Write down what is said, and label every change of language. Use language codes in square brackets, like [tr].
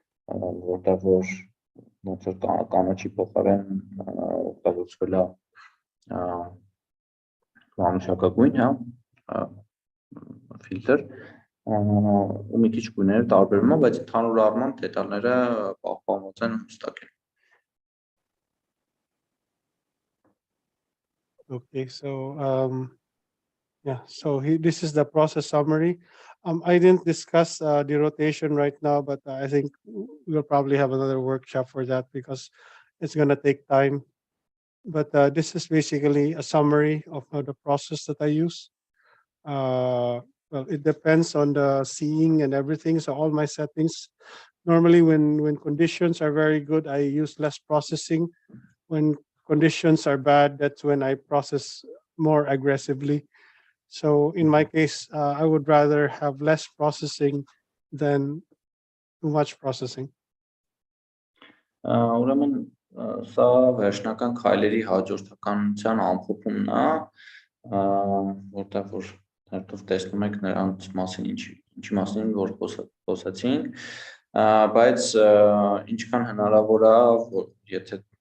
[hy] որտեղ որ ոնց որ կանաչի փոխարեն օգտագործվել է մանուշակագույն, ֆիլտր, ու մի քիչ գույները տարբերվում է, բայց ընդհանուր առմամբ դետալները պահպանված են հստակ են։ [en] Okay, so yeah, so this is the process summary. I didn't discuss the rotation right now, but I think we'll probably have another workshop for that because it's going to take time. But this is basically a summary of the process that I use. Well, it depends on the seeing and everything. So all my settings, normally when conditions are very good, I use less processing. When conditions are bad, that's when I process more aggressively. So in my case, I would rather have less processing than too much processing. [hy] Ուրեմն սա վերջնական քայլերի հաջորդականության ամփոփումն է, որտեղ որ հերթով տեսնում եք նրանց մասին ինչի մասին որ խոսացինք, բայց ինչքան հնարավոր է, եթե